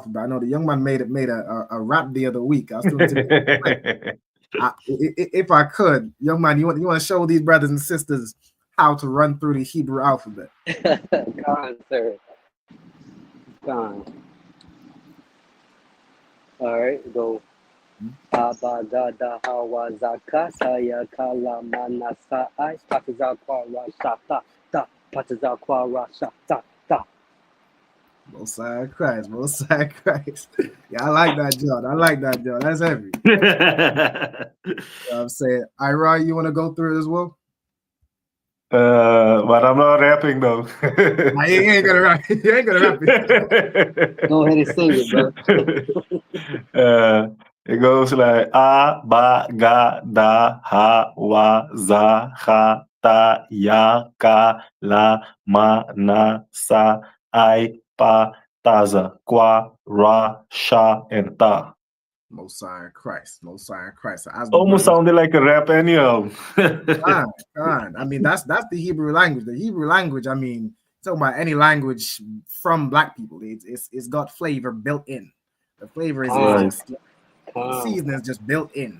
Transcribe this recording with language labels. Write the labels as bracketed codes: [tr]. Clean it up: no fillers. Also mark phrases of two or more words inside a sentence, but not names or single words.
[en] I know the young man made a rap the other week. I was doing if I could, young man, you want to show these brothers and sisters how to run through the Hebrew alphabet? Go on, sir. Go on. All right, go. Aba gada hawa zaka saya kala manasa I pataza kwa rasha ta ta pataza kwa rasha ta ta. Most High Christ, Most High Christ. Yeah, I like that, John. I like that, John. That's heavy. You know what I'm saying, Ira, you want to go through it as well? But I'm not rapping though. Nah, you ain't gonna rap. You ain't gonna rap it. Go ahead and sing it, bro. It goes like A ba ga da ha wa za ha ta ya ka la ma na sa I pa taza kwa ra sha and ta. Most High Christ, Most High Christ. Almost sounded like a rap anyhow. God. I mean, that's the Hebrew language. The Hebrew language, I mean, talking about any language from black people, it's got flavor built in. The flavor is the seasoning is just built in.